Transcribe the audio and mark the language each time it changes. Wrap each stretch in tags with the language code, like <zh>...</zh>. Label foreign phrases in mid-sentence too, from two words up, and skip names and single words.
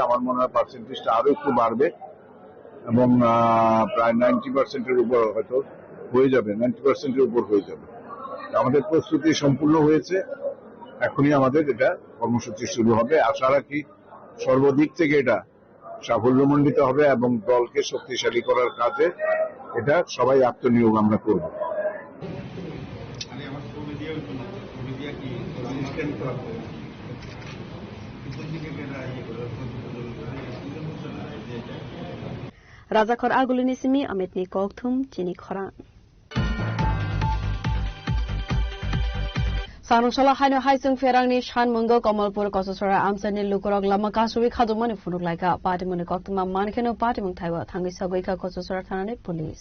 <bn>আমার মনে হয় পার্সেন্টেজটা আরো একটু বাড়বে এবং প্রায় 90%-এর উপর হয়তো হয়ে যাবে, 90%-এর উপর হয়ে যাবে। আমাদের প্রস্তুতি সম্পূর্ণ হয়েছে, এখনই আমাদের এটা কর্মসূচি শুরু হবে। আশা রাখি সর্বদিক থেকে এটা সাফল্যমণ্ডিত হবে এবং দলকে শক্তিশালী করার কাজে এটা সবাই আত্মনিয়োগ আমরা করব।</bn> <trp>Rajakor agulini simi ametni kokthum chini khoran. Sanungshala haino haisung ferangni shan mungo Kamalpur Kososora amsani lukurok lama kasuri khadumani funuk laika patimuni koktuma mankeno patimung thaiwa thangi sagoika Kososora thanane police.</trp>